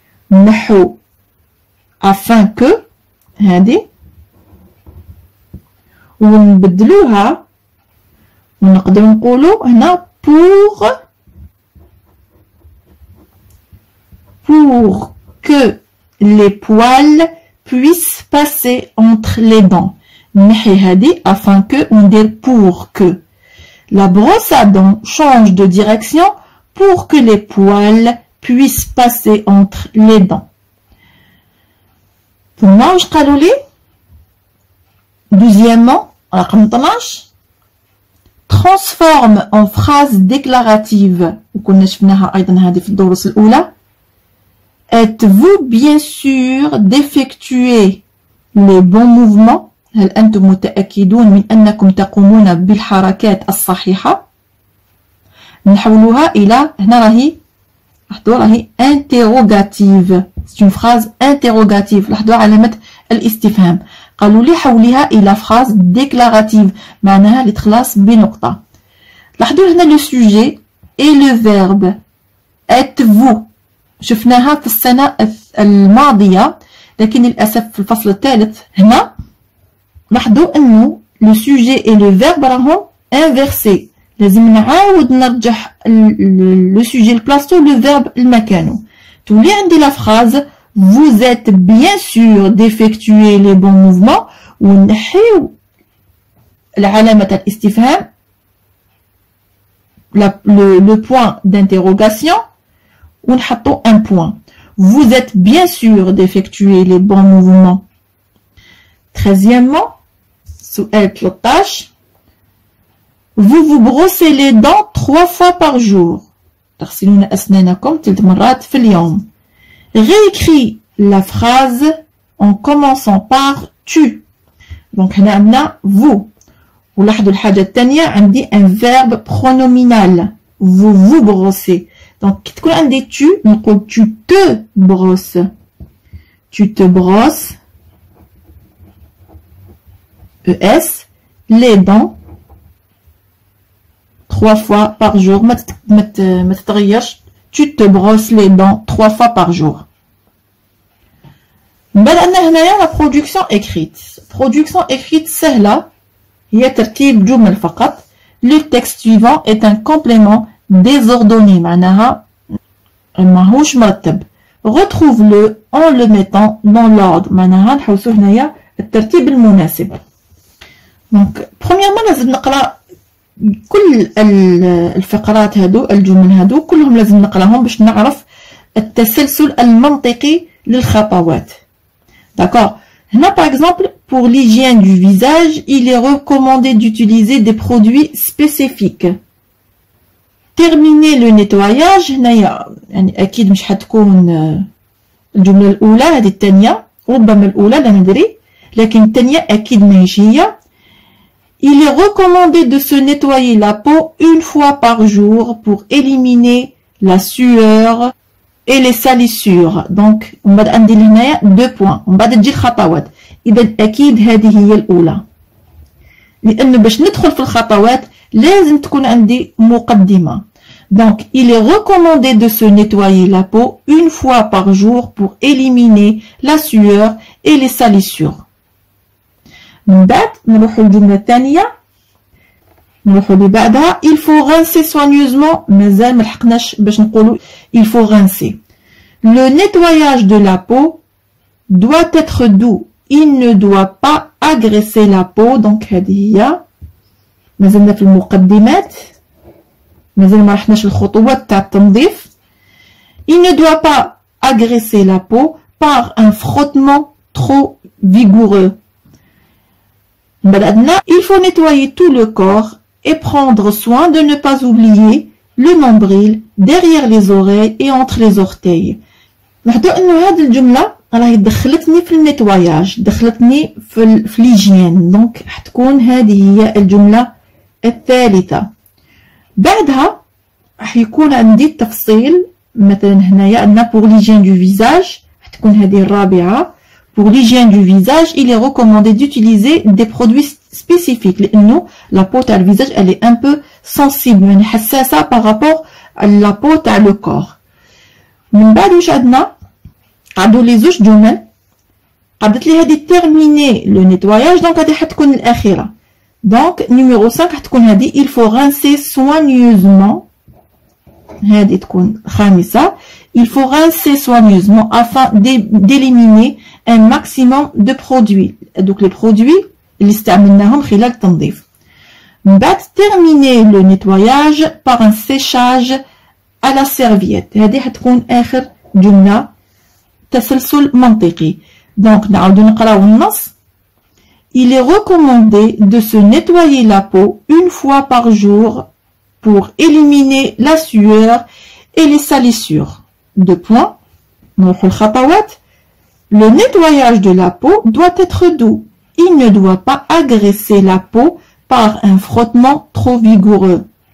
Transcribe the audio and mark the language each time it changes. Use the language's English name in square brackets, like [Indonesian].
[Arabic] نحو افان كو هذه ونبدلوها ونقدر نقولوا هنا [French] pour que les poils puissent passer entre les dents. [Arabic] نحي هذه [French] afin que on dit pour que. La brosse à dents change de direction pour que les poils puissent passer entre les dents. [Arabic] ثم واش قالوا لي؟ [French] Deuxièmement, [Arabic] رقم [French] 12, transforme en phrase déclarative. [Arabic] وكنا شفناها أيضا هذه في الدروس الأولى. [French] Êtes-vous bien sûr d'effectuer les bons mouvements؟ [Arabic] هل أنتم متأكدون من أنكم تقومون بالحركات الصحيحة؟ نحولوها إلى هنا راهي لاحظوا راهي [French] interrogative. C'est une phrase interrogative. [Arabic] لاحظوا علامة الاستفهام. قالوا لي حوليها إلى [French] phrase déclarative [Arabic] معناها اللي تخلص بنقطة. لاحظوا هنا [French] le sujet et le verbe. êtes-vous [Arabic] شفناها في السنة الماضية لكن للأسف في الفصل الثالث هنا لاحظوا انه لو سوجي اي لو فيرب راهم انفيرسي. لازم نعاود نرجح لو سوجي لبلاصتو لو فيرب لمكانو. تولي عندي لا فراز [French] vous êtes bien sûr d'effectuer les bons mouvements [Arabic] ونحيو العلامة الاستفهام [French] le point d'interrogation [Arabic] ونحطو [French] un point. Vous êtes bien sûr d'effectuer les bons mouvements. [Arabic] 13e, سؤال 13. [French] Vous vous brossez les dents 3 fois par jour. [Arabic] تغسلون أسنانكم 3 مرات في اليوم. [French] Réécris la phrase en commençant par tu. Donc [Arabic] هنا عندنا [French] vous. [Arabic] ولاحظوا الحاجة الثانية عندي [French] un verbe pronominal. Vous vous brossez. Donc [Arabic] كي تكون عندي [French] tu [Arabic] نقول [French] tu te brosses. Tu te brosses. ES les dents 3 fois par jour. [Arabic] ما تتغيرش. [French] Tu te brosses les dents 3 fois par jour. [Arabic] بدأنا هنايا [French] la production écrite. Production écrite [Arabic] سهلة هي ترتيب جمل فقط. [French] Le texte suivant est un complément désordonné [Arabic] معناها ماهوش مرتب. [French] Retrouve-le en le mettant dans l'ordre [Arabic] معناها نحوسو هنايا الترتيب المناسب. دونك [French] premièrement [Arabic] لازم نقرا كل الفقرات هادو الجمل هادو كلهم لازم نقراهم باش نعرف التسلسل المنطقي للخطوات. [French] D'accord. [Arabic] هنا [French] par exemple pour l'hygiène du visage, il est recommandé d'utiliser des produits spécifiques. Terminer le nettoyage [Arabic] هنايا يعني أكيد مش حتكون الجملة الأولى هذه الثانية ربما الأولى لا ندري لكن الثانية أكيد ماهيش هي. [French] Il est recommandé de se nettoyer la peau 1 fois par jour pour éliminer la sueur et les salissures. Donc [Arabic] من بعد عندي هنايا [French] 2 points [Arabic] ومن بعد تجي الخطوات. إذا أكيد هذه هي الأولى لأنه باش ندخل في الخطوات لازم تكون عندي مقدمة. Donc [French] il est recommandé de se nettoyer la peau 1 fois par jour pour éliminer la sueur et les salissures. [Arabic] من بعد نروحو الجملة الثانية نروحو اللي بعدها [French] il faut rincer soigneusement [Arabic] مازال ملحقناش باش نقولو [French] il faut rincer. Le nettoyage de la peau doit être doux. Il ne doit pas agresser la peau. Donc [Arabic] هذه هي مازلنا في المقدمات مازال ما رحناش الخطوات تاع التنظيف. [French] Il ne doit pas agresser la peau par un frottement trop vigoureux. Il faut nettoyer tout le corps et prendre soin de ne pas oublier le nombril derrière les oreilles et entre les orteils. [Arabic] لاحظوا انه هذه الجمله راهي دخلتني في النيتواياج دخلتني في ليجين دونك حتكون هذه هي الجمله الثالثه. بعدها راح يكون عندي التفصيل مثلا هنايا عندنا [French] pour l'hygiène du visage [Arabic] حتكون هذه الرابعه. [French] Pour l'hygiène du visage, il est recommandé d'utiliser des produits spécifiques. [Arabic] لأنه [French] la peau [Arabic] تاع الفيزاج [French] elle est un peu sensible [Arabic] يعني حساسة [French] par rapport à la peau [Arabic] تاع [French] le corps. [Arabic] من بعد واش عندنا قعدوا لي زوج جمل قعدت لي هذه [French] terminer le nettoyage donc [Arabic] هذه حتكون الأخيرة. [French] donc numéro 5 [Arabic] حتكون هذه [French] il faut rincer soigneusement [Arabic] هذه تكون الخامسة. [French] il faut rincer soigneusement afin d'éliminer un maximum de produits. Donc les produits [Arabic] اللي استعملناهم خلال التنظيف. من بعد [French] terminer le nettoyage par un séchage à la serviette. [Arabic] هذه حتكون آخر جملة تسلسل منطقي. [French] Donc [Arabic] نعاودو نقراو النص. [French] Il est recommandé de se nettoyer la peau une fois par jour pour éliminer la sueur et les salissures. 2 points. [Arabic] نروحو الخطوات. [French] Le nettoyage de la peau doit être doux. Il ne doit pas agresser la peau par un frottement trop vigoureux.